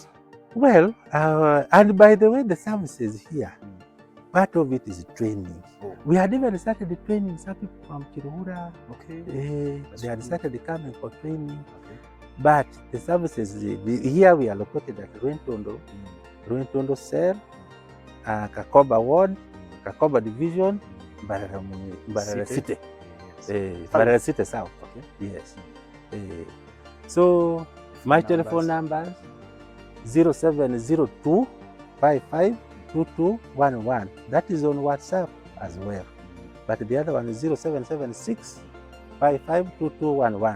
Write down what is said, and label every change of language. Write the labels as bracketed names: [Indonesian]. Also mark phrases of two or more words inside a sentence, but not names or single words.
[English] Well, and by the way, the services here, part of it is training. We had even started the training, some people from Kiruhura. They had started coming for training. But the services, here we are located at Rwentondo Cell, Kakoba Ward, Kakoba Division, Mbarara City. Mbarara City South. Yes. So my telephone number 0702 552211. That is on WhatsApp as well. But the other one is 0776 552211.